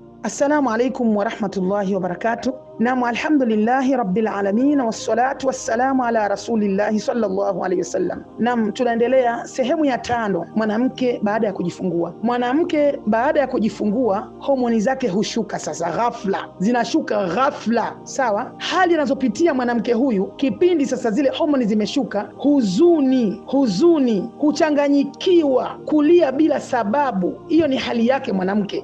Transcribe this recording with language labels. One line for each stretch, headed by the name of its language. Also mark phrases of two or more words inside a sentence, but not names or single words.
Arabic: السلام عليكم ورحمة الله وبركاته. نعم، الحمد لله رب العالمين والصلاة والسلام على رسول الله صلى الله عليه وسلم.
Swahili: Naam, tunaendelea sehemu ya 5, mwanamke baada ya kujifungua. Mwanamke baada ya kujifungua homoni zake hushuka sasa ghafla, zinashuka ghafla, sawa. Hali anazopitia mwanamke huyu kipindi sasa zile homoni zimeshuka, huzuni, kuchanganyikiwa, kulia bila sababu, hiyo ni hali yake mwanamke.